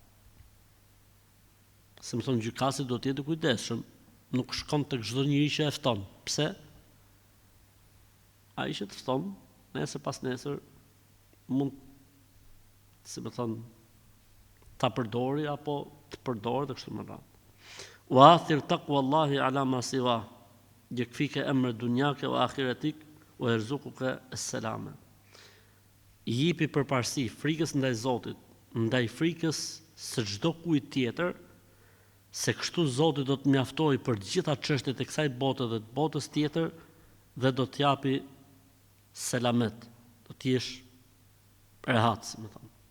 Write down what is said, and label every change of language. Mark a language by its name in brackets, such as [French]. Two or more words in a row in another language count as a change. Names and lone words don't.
[Albanian] Se më thonë gjykatësit do të jetë kujdesshëm, nuk shkon tek çdo njeri që e fton. Pse? Ai që të fton, nesër pas nesër mund, si më thonë, ta përdori apo të përdorë dhe kështu më radhë. [Arabic] وآثر تقوى الله على ما سوى يكفك أمر دنياك وآخرتك ويرزقك السلامة. [Albanian] Jipi përparësi frikës ndaj Zotit, ndaj frikës së çdo kujt tjetër, se kështu Zoti do të mjaftojë për të gjitha çështjet e kësaj bote dhe të botës tjetër dhe do të japi selamet, do të jesh rehat, si më thonë.